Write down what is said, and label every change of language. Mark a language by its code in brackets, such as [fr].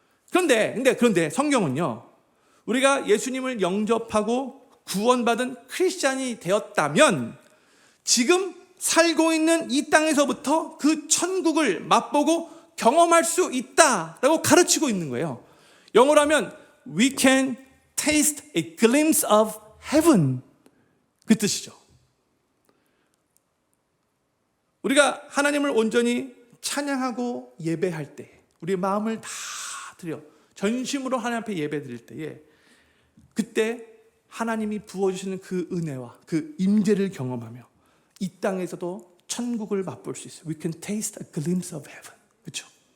[ko] 그런데 성경은요, 우리가 예수님을 영접하고 구원받은 크리스찬이 되었다면 지금 살고 있는 이 땅에서부터 그 천국을 맛보고 경험할 수 있다라고 가르치고 있는 거예요. [en] 영어로 하면 We can taste a glimpse of heaven. [ko] 그 뜻이죠. 우리가 하나님을 온전히 찬양하고 예배할 때, 우리의 마음을 다 드려 전심으로 하나님 앞에 예배 드릴 때에, 그때 하나님이 부어주시는 그 은혜와 그 임재를 경험하며 이 땅에서도 천국을 맛볼 수 있어요. [en] We can taste a glimpse of heaven. [ko] 그렇죠?